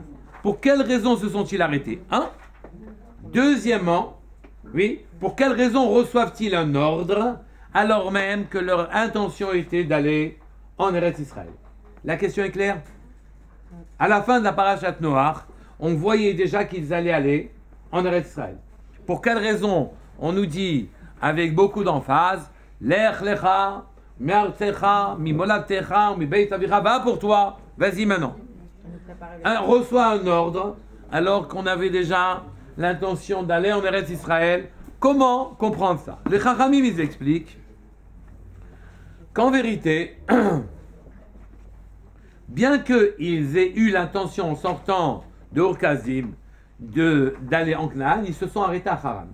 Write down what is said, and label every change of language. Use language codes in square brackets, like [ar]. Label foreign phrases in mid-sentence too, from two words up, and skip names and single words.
[fr] Pour quelle raison se sont-ils arrêtés? Deuxièmement, oui, pour quelle raison reçoivent-ils un ordre alors même que leur intention était d'aller en Eretz Israël? La question est claire? À la fin de la parashat Noach, on voyait déjà qu'ils allaient aller en Eretz Israël. Pour quelle raison? On nous dit avec beaucoup d'emphase, [he] לך לך, מארצך, ממולדתך, מבית אביך, [fr] va pour toi, vas-y maintenant. Reçoit un ordre alors qu'on avait déjà l'intention d'aller en Eretz Israël. Comment comprendre ça? Les Chachamim, ils expliquent qu'en vérité, bien qu'ils aient eu l'intention en sortant de Ur-Kazim d'aller en Canaan, ils se sont arrêtés à Haran.